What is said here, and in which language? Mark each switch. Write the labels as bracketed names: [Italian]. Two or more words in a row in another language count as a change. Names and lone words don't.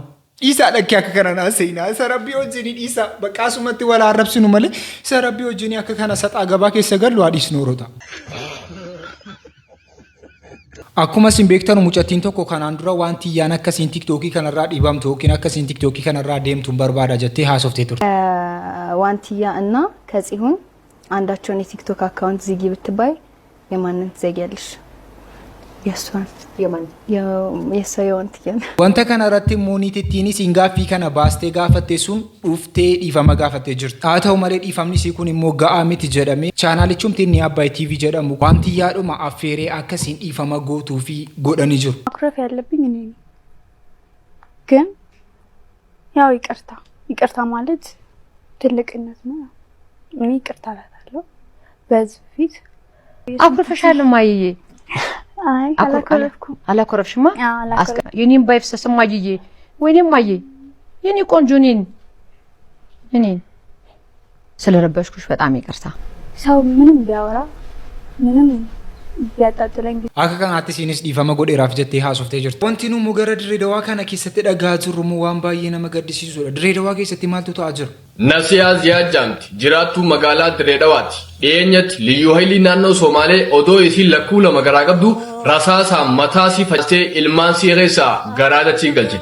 [Oromo] Dhiisaa dhakkee akka kana naasa'inaa isa rabbii wajjin dhiisaa baqqaasumatti wal arrabsinu malee isa rabbii wajjin akka kana saxaa gabaa keessa gallu haadhiisnu yeroo Akkuma isin beektan mucattiin tokko kanaan dura wanti yaan akkasiin TikTokii kanarraa dhiibamtu yookiin akkasiin TikTokii kanarraa deemtu barbaada jettee haasoftee turte. [Amharic] ዋንትያ እና ከጽሁን አንዳቸውን የቲክቶክ አካውንት ዝጊ ብትባይ የማንን ትዘጊያለሽ? የሷን የማን የዋንትያ [Oromo] wanta kanarratti moonitittiinis ingaaffii kana baastee gaafattee sun dhuftee dhiifama gaafattee jirti. Haa ta'u malee dhiifamni isii kun immoo ga'aa miti jedhamee chaanaalichumti inni Abbaay TV jedhamu waantiyyaadhuma affeeree akkasiin dhiifama gootuu fi godhanii jiru. [Amharic] ማኩረፍ ያለብኝ እኔ ነኝ። ግን ያው ይቅርታ ማለት ትልቅነት ነው። እኔ ይቅርታ እላለሁ በዚህ ፊት አኩርፈሻል ማይዬ አይ አላኮረፍሽማ የኔን ባይፍሰስ ማይዬ ወይኔ ማይዬ የኔ ቆንጆ እኔን ስለረበሽኩሽ በጣም ይቅርታ። ሰው ምንም ቢያወራ ምንም ቢያጣጥለኝ [Oromo] akka kanaatti isinis dhiifama godheeraaf jettee haasoftee jirti. Wanti nu gara Dirreedawaa kana keessatti dhagaa jirru waan baay'ee nama gaddisiisudha. Dirreedawaa keessatti maaltu ta'aa jira? Nasiyaa Ziyaad Jaamti jiraattuu magaalaa Dirreedawaati. Dhiyeenyatti liyyuu haylii naannoo Somaalee odoo isiin lakkuu lama garaa qabdu rasaasaan mataasii faccee ilmaan sii keessaa garaa dachii galchite.